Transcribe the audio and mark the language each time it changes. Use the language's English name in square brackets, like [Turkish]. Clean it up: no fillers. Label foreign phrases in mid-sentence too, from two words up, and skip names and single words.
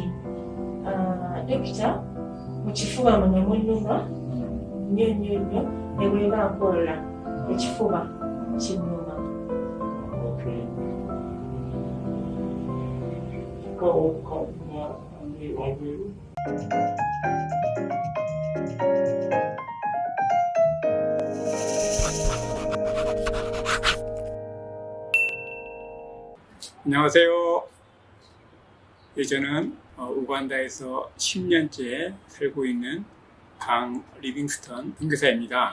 [Ganda] lecture mu kifuba muno munnuma nnyo nnyo nnyo ne bweba nkola ekifuba kinnuma. okay wabweru 안녕하세요. [Korean] 저는 우간다에서 10년째 살고 있는 강 리빙스턴 선교사입니다.